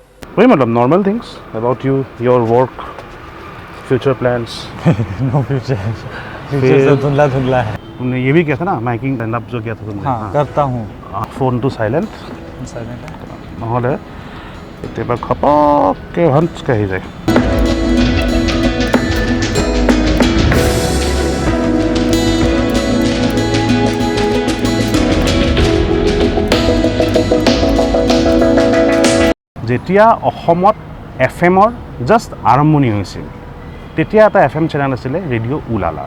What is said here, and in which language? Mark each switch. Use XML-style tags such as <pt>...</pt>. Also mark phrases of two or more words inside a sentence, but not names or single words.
<hi>वही मतलब</hi> <en>normal things about you, your work, future plans. no future,</en> <hi>फ्यूचर से धुंधला धुंधला है। तुमने ये भी किया था ना माइकिंग</hi> <en>stand up</en> <hi>जो किया था तुमने? हाँ करता हूँ।</hi> <en>phone to silent</en> <as>নহ'লে কেতিয়াবা খপককৈ ভঞ্চকৈ আহি যায়। যেতিয়া অসমত FM-ৰ জাষ্ট আৰম্ভণি হৈছিল তেতিয়া এটা FM চেনেল আছিলে ৰেডিঅ' উলালা।</as>